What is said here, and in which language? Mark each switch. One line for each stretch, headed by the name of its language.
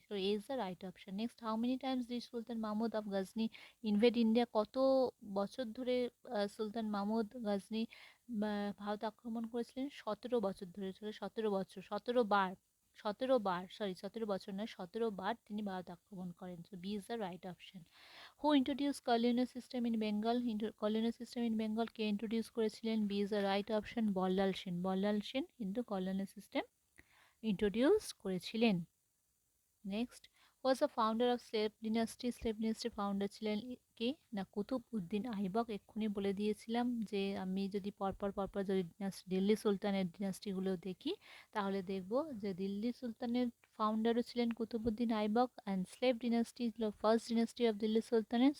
English: So A is the right option. Next, how many times the Sultan Mahmud of Ghazni invade India?
Bangla: কত বছর ধরে সুলতান মাহমুদ গাজনি ভারত আক্রমণ করেছিলেন? 17 বছর ধরে, 17 বছর, 17 বার, 17 বার, 17 বছর নয়, 17 বার তিনি ভারত আক্রমণ করেন।
English: So B is the right option. Who introduced colonial system in Bengal? Colonial system in Bengal
Bangla: K introduce করেছিলেন?
English: B is the right option, Ballal Sen.
Bangla: Ballal Sen কিন্তু
English: colonial system introduce
Bangla: করেছিলেন।
English: Next, was the founder of slave dynasty?
Bangla: slave dynasty founder ছিলেন কে? না কুতুব উদ্দিন আইবক। এক্ষুনি বলে দিয়েছিলাম যে আমি যদি পরপর যদি দিল্লি সুলতানের ডিনাস্টিগুলো দেখি তাহলে দেখব যে দিল্লি সুলতানের ফাউন্ডারও ছিলেন কুতুবুদ্দিন আইবক, অ্যান্ড স্লেভ ডিনাস্টি ছিল
English: first dynasty of Delhi
Bangla: সুলতানের।